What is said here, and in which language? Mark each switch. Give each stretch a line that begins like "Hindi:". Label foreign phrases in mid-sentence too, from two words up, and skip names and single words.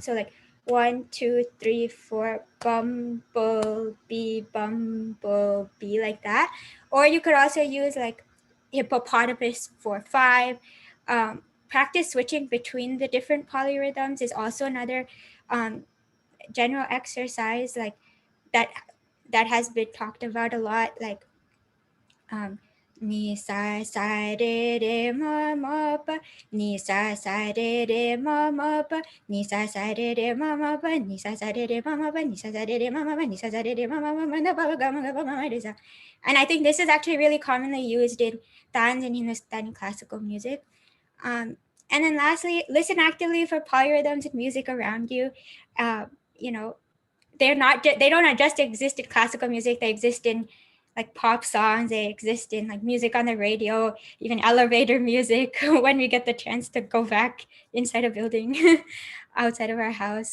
English: So like 1, 2, 3, 4, bumblebee, bumblebee, like that. Or you could also use like hippopotamus for 5. Practice switching between the different polyrhythms is also another general exercise like that has been talked about a lot, like ni sa sa re ma ma pa, ni sa sa re ma ma pa, ni sa sa re ma ma pa, ni sa sa re ma ma pa, ni sa sa re ma ma pa, ni sa sa re ma ma ma ma pa ga ma pa ma re sa. And I think this is actually really commonly used in dance and Hindustani classical music. And then lastly, listen actively for polyrhythms and music around you. You know, they don't just exist in classical music. They exist in like pop songs. They exist in like music on the radio, even elevator music when we get the chance to go back inside a building outside of our house.